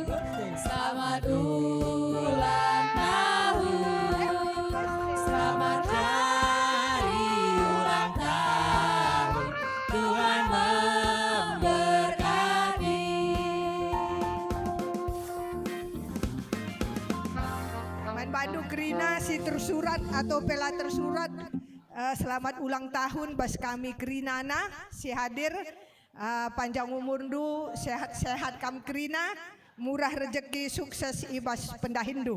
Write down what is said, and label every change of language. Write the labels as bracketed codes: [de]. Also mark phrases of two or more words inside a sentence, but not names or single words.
[id] selamat ulang tahun, selamat hari ulang tahun, Tuhan memberkati. [btx] Man Bandung Kerina si tersurat atau pela tersurat. [id] Selamat ulang tahun bas kami [btx] Kerinana si [id] hadir. Panjang umur du, sehat-sehat [btx] kam Kerina, [id] murah rezeki, sukses [btx] ibas pendahindu.